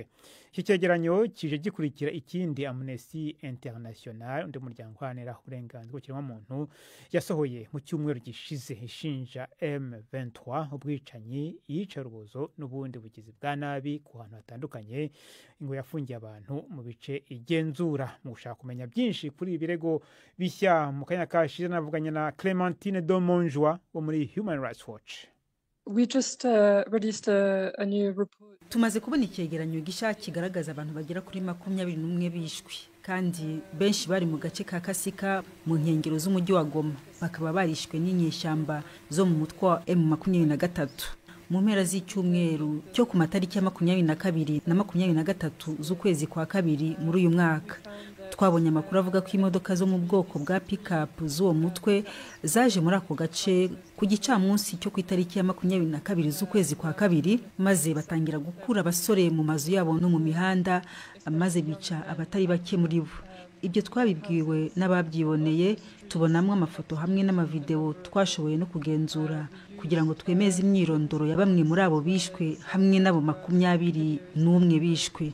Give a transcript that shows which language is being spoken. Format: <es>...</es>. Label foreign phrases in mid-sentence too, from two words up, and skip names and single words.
<rw>Iki cyegeranyo kije gikurikira ikindi Amnesty International, undi muryango uharanira uburenganzira bw'ikiremwamuntu, yasohoye mu cyumweru gishize ishinja M23 ubwicanyi, iyicarubozo n'ubundi bugizi bwa nabi ku hantu hatandukanye ngo yafungiye abantu mu bice igenzura. Mu gushaka kumenya byinshi kuri ibirego bishya mu kanya kashize navuganye na Clémentine Domonjwa wo muri Human Rights Watch.</rw> <en>We just released a new report.</en> <rw>Tumaze kubona icyegeranyo gishya kigaragaza abantu bagera kuri 21 bishwe kandi benshi bari mu gace ka Kasika mu nkengero z'umujyi wa Goma, bakaba barishwe n'inyeshyamba zo mu mutwe wa M23 mu mpera z'icyumweru cyo ku matariki ya 22 na 23 z'ukwezi kwa kabiri muri uyu mwaka. Twabonye amakuru avuga ko imodoka zo mu bwoko bwa pick-up z'uwo mutwe zaje muri ako gace ku gicamunsi cyo ku itariki ya 22 z'ukwezi kwa kabiri, maze batangira gukura abasore mu mazu yabo no mu mihanda, maze bica abatari bake muri bo. Ibyo twabibwiwe n'ababyiboneye, tubonamwe amafoto hamwe n'amavideo twashoboye no kugenzura kugira ngo twemeze imyirondoro ya bamwe muri abo bishwe hamwe nabo 21 bishwe.</rw>